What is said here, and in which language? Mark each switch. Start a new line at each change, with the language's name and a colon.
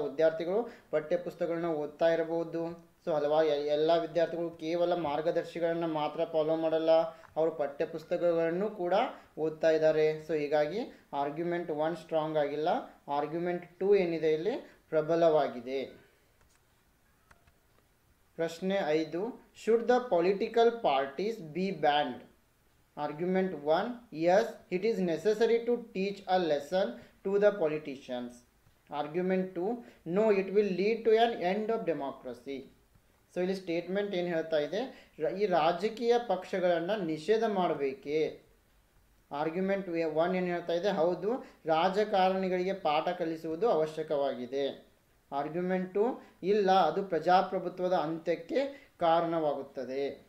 Kannada: ವಿದ್ಯಾರ್ಥಿಗಳು ಪಠ್ಯ ಪುಸ್ತಕಗಳನ್ನ ಓದ್ತಾ ಇರಬಹುದು. ಸೊ ಹಲವಾರು ಎಲ್ಲ ವಿದ್ಯಾರ್ಥಿಗಳು ಕೇವಲ ಮಾರ್ಗದರ್ಶಿಗಳನ್ನು ಮಾತ್ರ ಫಾಲೋ ಮಾಡಲ್ಲ, ಅವರು ಪಠ್ಯ ಪುಸ್ತಕಗಳನ್ನು ಕೂಡ ಓದ್ತಾ ಇದ್ದಾರೆ. ಸೊ ಹೀಗಾಗಿ ಆರ್ಗ್ಯುಮೆಂಟ್ 1 ಸ್ಟ್ರಾಂಗ್ ಆಗಿಲ್ಲ, ಆರ್ಗ್ಯುಮೆಂಟ್ 2 ಏನಿದೆ ಇಲ್ಲಿ ಪ್ರಬಲವಾಗಿದೆ.
English: ಪ್ರಶ್ನೆ 5, should the political parties be banned? Argument 1, yes, it is necessary to teach a lesson to the politicians. Argument 2, no, it will lead to an end of democracy.
Kannada: So ಇಲ್ಲಿ statement ಏನು ಹೇಳ್ತಾ ಇದೆ, ಈ ರಾಜಕೀಯ ಪಕ್ಷಗಳನ್ನು ನಿಷೇಧ ಮಾಡಬೇಕೇ. ಆರ್ಗ್ಯುಮೆಂಟ್ 1 ಏನು ಹೇಳ್ತಾ ಇದೆ, ಹೌದು, ರಾಜಕಾರಣಿಗಳಿಗೆ ಪಾಠ ಕಲಿಸುವುದು ಅವಶ್ಯಕವಾಗಿದೆ. ಆರ್ಗ್ಯುಮೆಂಟ್ 2, ಇಲ್ಲ, ಅದು ಪ್ರಜಾಪ್ರಭುತ್ವದ ಅಂತ್ಯಕ್ಕೆ ಕಾರಣವಾಗುತ್ತದೆ.